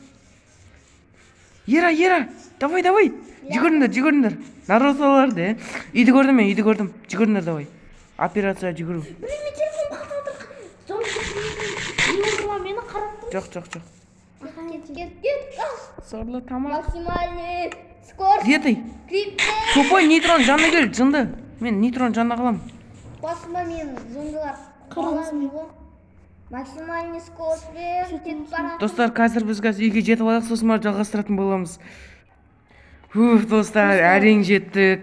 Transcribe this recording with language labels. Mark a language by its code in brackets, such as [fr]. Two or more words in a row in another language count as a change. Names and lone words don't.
[kk] Ера, давай. Жүгіріңдер. Наросаларды, Үйді көрдім. Жүгіріңдер, давай. Операция жүгіру. Блин, мен телефон қақтап отыр. Соңғы мені қарап тұр. Жоқ. Кет. Сорлы тамақ. [ru] Максимальный скорость. Где ты? Крипер. [kk] Тупой нейтрон жанына кел, жынды. Мен нейтрон жанына қалам. Басыма мен зомбилар қаламын ғой. [ru] Максимальный скоростьпен [kk] кетіп баратырмын. Достар, қазір біз үйге жетіп алайық, сосын барып жалғастыратын боламыз. Достар, әрең жеттік.